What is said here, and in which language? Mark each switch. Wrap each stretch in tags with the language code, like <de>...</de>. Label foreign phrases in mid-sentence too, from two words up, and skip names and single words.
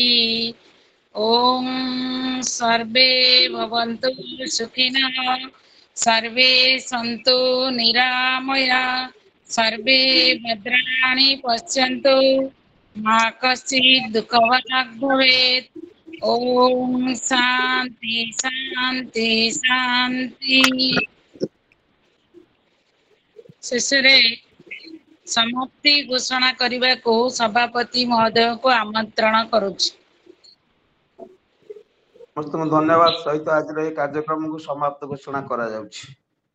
<sa>ॐ सर्वे भवन्तु सुखिनः सर्वे सन्तु निरामया सर्वे भद्राणि पश्यन्तु मा कश्चित् दुःखभाग् भवेत्। ॐ शान्ति शान्ति शान्ति।</sa> <or>ଶେଷରେ ସମାପ୍ତି ଘୋଷଣା କରିବାକୁ ସଭାପତି ମହୋଦୟଙ୍କୁ ଆମନ୍ତ୍ରଣ କରୁଛି। ସମସ୍ତଙ୍କୁ ଧନ୍ୟବାଦ ସହିତ ଆଜିର ଏହି କାର୍ଯ୍ୟକ୍ରମକୁ ସମାପ୍ତ ଘୋଷଣା କରାଯାଉଛି।</or>